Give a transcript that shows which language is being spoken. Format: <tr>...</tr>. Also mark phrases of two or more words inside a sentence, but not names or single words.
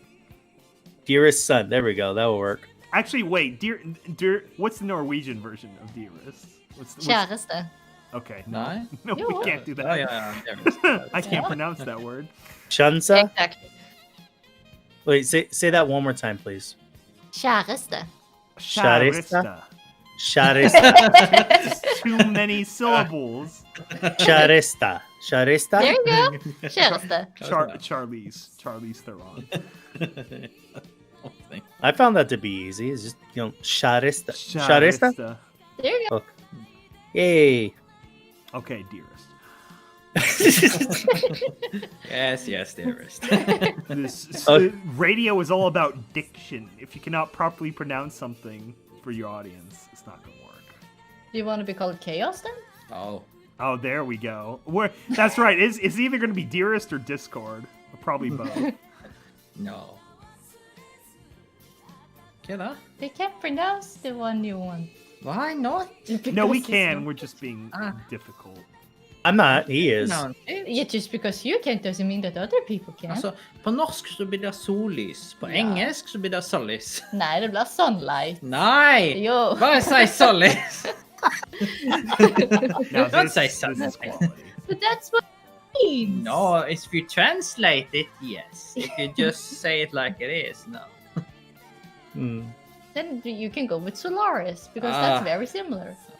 <en>Dearest son. There we go. That will work. Actually, wait, dear, what's the Norwegian version of Dearest? What's</en> <no>Kjæreste.</no> <en>okay,</en> <no>Nei?</no> <en>no,</en> <no>Jo.</no> <en>we can't do</en> <no>Ja,</no> <en>that.</en> <no>ja, dearest.</no> <en>I can't pronounce that word. Shansa. Exactly. Wait, say that one more time, please.</en> <no>Kjæreste.</no> <en>Sharista. Sharista. Too many syllables. Sharista. Sharista. There you go.</en> <no>Kjæreste.</no> <en>Charlize Theron. I found that to be easy. It's just Sharista. Sharista. There you go. Yay. Okay, Dearest. Yes, dearest. Radio is all about diction. If you cannot properly pronounce something for your audience, it's not gonna work. Do you want to be called Chaos then? Oh. Oh, there we go. That's right. It's either gonna be Dearest or Discord. Or probably both. No.</en> <no>Hva da?</no> <en>They can't pronounce the one you want. Why not? No, we Because can. it's We're just being difficult. I'm not. He is. No. Yeah, just because you can't doesn't mean that other people can.</en> <no>Altså, på norsk så blir det sollys. På engelsk så blir det sollys. Nei, det blir sunlight. Nei! Jo. Bare si sollys!</no> <en>Now, Don't this, say this is sunlight. quality. But that's what it means. No, if you translate it, yes. If you just say it like it is, no. Hmm. Then you can go with Solaris because that's Ah. very similar.</en>